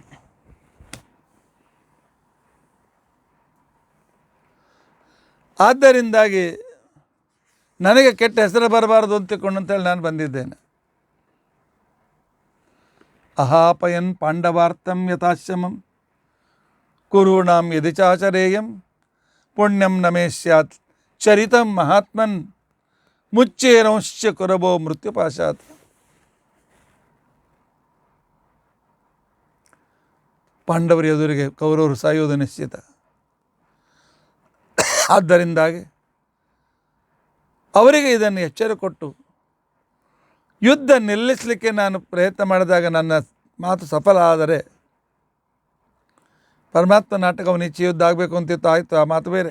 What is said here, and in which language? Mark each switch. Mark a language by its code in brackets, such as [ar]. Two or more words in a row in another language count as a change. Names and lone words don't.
[kn] ಆದ್ದರಿಂದಾಗಿ ನನಗೆ ಕೆಟ್ಟ ಹೆಸರು ಬರಬಾರದು ಅಂತೇಳಿ ನಾನು ಬಂದಿದ್ದೇನೆ. [sa] ಅಹಾಪಯನ್ ಪಾಂಡವಾರ್ಥಂ ಯಥಾಶ್ರಮಂ ಕುರುಣಾಂ ಯದಿ ಚಾಚರೇಯಂ ಪುಣ್ಯಂ ನಮೇ ಸ್ಯಾತ್ ಚರಿತಂ ಮಹಾತ್ಮನ್ ಮುಚ್ಚೇರಂಶ್ಚ ಕುರಬೋ ಮೃತ್ಯುಪಾಶಾತ್. [kn] ಪಾಂಡವರ ಎದುರಿಗೆ ಕೌರವರು ಸಾಯುವುದು ನಿಶ್ಚಿತ. ಆದ್ದರಿಂದಾಗಿ ಅವರಿಗೆ ಇದನ್ನು ಎಚ್ಚರ ಕೊಟ್ಟು ಯುದ್ಧ ನಿಲ್ಲಿಸಲಿಕ್ಕೆ ನಾನು ಪ್ರಯತ್ನ ಮಾಡಿದಾಗ ನನ್ನ ಮಾತು ಸಫಲ ಆದರೆ, ಪರಮಾತ್ಮ ನಾಟಕವನ್ನು ಇಚ್ಛೆ ಯುದ್ಧ ಆಗಬೇಕು ಅಂತಿತ್ತು, ಆಯಿತು, ಆ ಮಾತು ಬೇರೆ.